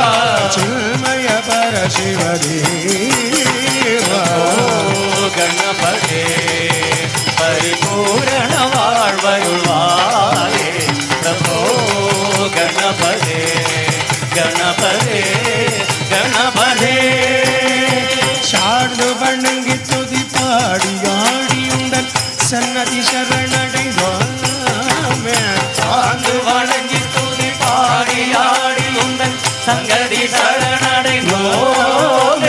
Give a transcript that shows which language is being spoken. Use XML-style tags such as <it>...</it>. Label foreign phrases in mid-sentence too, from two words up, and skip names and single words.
<sa>चिन्मय परशिव देवा गणपते परिपूर्ण वाळ्वरुळाये प्रभो गणपते गणपते गणपते</sa> <ta>சார்ந்து வணங்கி துதி பாடி ஆடியுடன் சன்னதி சரணடைந்தோமே சார்ந்து வணங்கி துதி பாடி ஆடி உந்தன் சங்கதி சரணடைந்தோமே</ta>